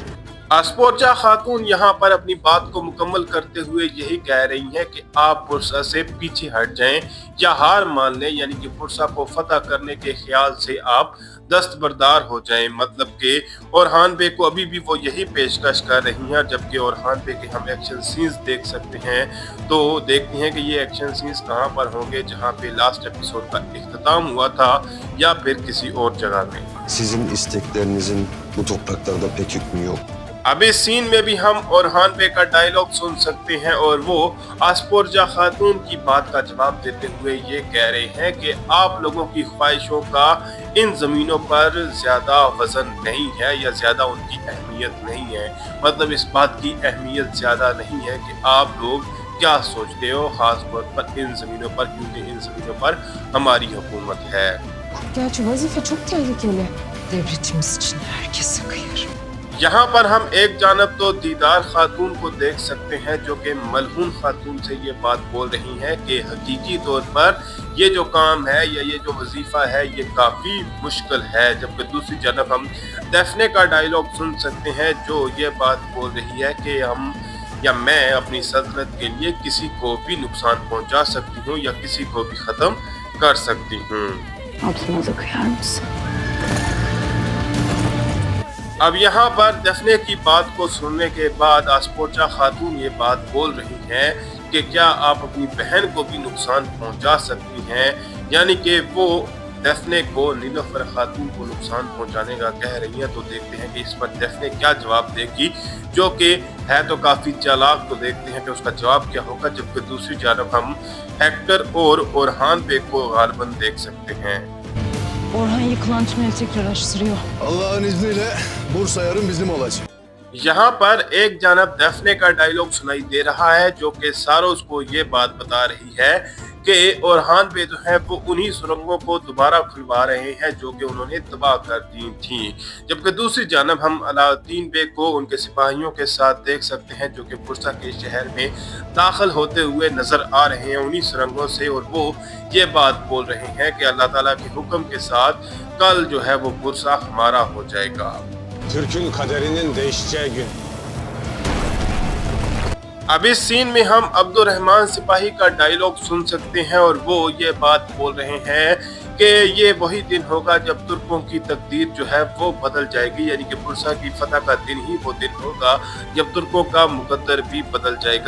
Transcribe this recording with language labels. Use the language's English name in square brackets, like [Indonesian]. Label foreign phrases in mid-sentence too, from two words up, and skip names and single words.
[Urdu] اسپورجا خاتون یہاں پر اپنی بات کو مکمل کرتے ہوئے یہی کہہ رہی ہیں کہ آپ پرسا سے پیچھے ہٹ جائیں یا ہار مان لیں، یعنی کہ پرسا کو فتح کرنے کے خیال سے آپ دستبردار ہو جائیں. مطلب کہ اورہان بے کو ابھی بھی وہ یہی پیشکش کر رہی ہیں. جبکہ اورہان بے کے ہم [English] action scenes [Urdu] دیکھ سکتے ہیں تو دیکھتے ہیں کہ یہ [English] action scenes [Urdu] کہاں پر ہوں گے، جہاں پہ [English] last episode [Urdu] کا اختتام ہوا تھا یا پھر کسی اور جگہ میں. [Turkish] Sizin isteklerinizin bu topraklarda pek hükmü yok. [Urdu] اب اس سین میں بھی ہم اورہان بے کا ڈائیلاگ سن سکتے ہیں اور وہ اسپورجا خاتون کی بات کا جواب دیتے ہوئے یہ کہہ رہے ہیں کہ آپ لوگوں کی خواہشوں کا ان زمینوں پر زیادہ وزن نہیں ہے یا زیادہ ان کی اہمیت نہیں ہے. مطلب اس بات کی اہمیت زیادہ نہیں ہے کہ آپ لوگ کیا سوچتے ہو، خاص طور پر ان زمینوں پر، کیونکہ ان زمینوں پر ہماری حکومت ہے. [Turkish] Gerçi vazife çok tehlikeli. Devletimiz için herkese kıyar. [Urdu] یہاں پر ہم ایک جانب تو دیدار خاتون کو دیکھ سکتے ہیں جو کہ ملہون خاتون سے یہ بات بول رہی ہیں کہ حقیقی طور پر یہ جو کام ہے یا یہ جو وظیفہ ہے یہ کافی مشکل ہے. جبکہ دوسری جانب ہم دفنے کا ڈائیلاگ سن سکتے ہیں جو یہ بات بول رہی ہے کہ ہم یا میں اپنی سلطنت کے لیے کسی کو بھی نقصان پہنچا سکتی ہوں یا کسی کو بھی ختم کر سکتی ہوں. [Turkish] Ablanıza kıyar mısın? [Urdu] اب یہاں پر دفنے کی بات کو سننے کے بعد اسپورجا خاتون یہ بات بول رہی ہیں کہ کیا آپ اپنی بہن کو بھی نقصان پہنچا سکتی ہیں، یعنی کہ وہ دفنے کو، نیلوفر خاتون کو نقصان پہنچانے کا کہہ رہی ہیں. تو دیکھتے ہیں کہ اس پر دفنے کیا جواب دے گی، جو کہ ہے تو کافی چالاک. تو دیکھتے ہیں کہ اس کا جواب کیا ہوگا۔ جبکہ دوسری جانب ہم ہیکٹر اور اورہان بے کو غالباً دیکھ سکتے ہیں. [Turkish] Orhan yıkılan tüneli tekrar açtırıyor. Allah'ın izniyle Bursa yarın bizim olacak. [Urdu] یہاں پر ایک جانب دفنے کا ڈائیلاگ سنائی دے رہا ہے جو کہ ساروس کو یہ بات بتا رہی ہے کہ اورہان بے جو ہے وہ انہی سرنگوں کو دوبارہ کھلوا رہے ہیں جو کہ انہوں نے تباہ کر دی تھی. جبکہ دوسری جانب ہم علاؤالدین بے کو ان کے سپاہیوں کے ساتھ دیکھ سکتے ہیں جو کہ پرسا کے شہر میں داخل ہوتے ہوئے نظر آ رہے ہیں انہی سرنگوں سے. اور وہ یہ بات بول رہے ہیں کہ اللہ تعالیٰ کے حکم کے ساتھ کل جو ہے وہ پرسا ہمارا ہو جائے گا. [Turkish] Türk'ün kaderinin değişeceği gün. [Urdu] اب اس سین میں ہم عبدالرحمان سپاہی کا ڈائیلاگ سن سکتے ہیں اور وہ یہ بات بول رہے ہیں کہ یہ وہی دن ہوگا جب ترکوں کی تقدیر جو ہے وہ بدل جائے گی، یعنی کہ پرسا کی فتح کا دن ہی وہ دن ہوگا جب ترکوں کا مقدر بھی بدل جائے گا.